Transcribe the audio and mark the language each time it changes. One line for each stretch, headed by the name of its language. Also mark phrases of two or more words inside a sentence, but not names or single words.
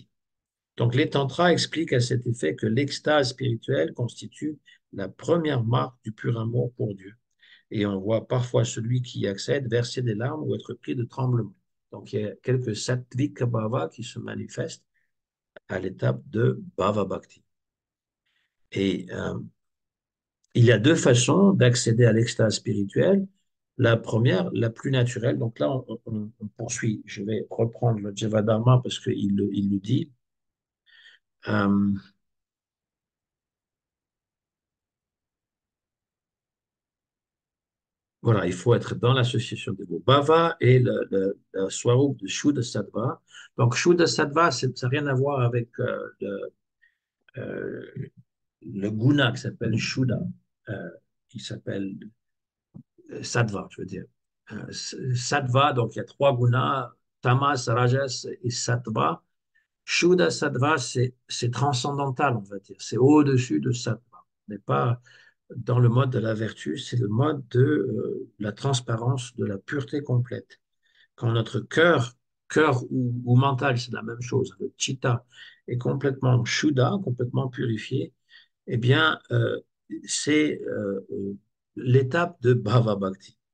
French: Donc, les tantras expliquent à cet effet que l'extase spirituelle constitue la première marque du pur amour pour Dieu. Et on voit parfois celui qui y accède verser des larmes ou être pris de tremblement. Donc, il y a quelques
Sanskrit: सात्त्विक भाव
French: qui se manifestent à l'étape de
Sanskrit: भाव भक्ति.
French: Et il y a deux façons d'accéder à l'extase spirituelle. La première, la plus naturelle, donc là, on poursuit. Je vais reprendre le Jivadharma parce qu'il il le dit. Euh, voilà, il faut être dans l'association de vos bhava et le swarup de
Sanskrit: शुद्ध सत्त्व.
French: Donc,
Sanskrit: शुद्ध सत्त्व,
French: ça n'a rien à voir avec euh, le guna qui s'appelle Shuddha, qui s'appelle Sattva, je veux dire. Sattva, donc il y a trois gunas,
Sanskrit: तमस्, रजस्
French: et sattva.
Sanskrit: शुद्ध सत्त्व,
French: c'est transcendantal, on va dire. C'est au-dessus de Sattva. On n'est pas dans le mode de la vertu, c'est le mode de la transparence, de la pureté complète. Quand notre cœur ou mental, c'est la même chose, le chitta est complètement shuddha, complètement purifié, eh bien, c'est l'étape de
Sanskrit: भाव भक्ति.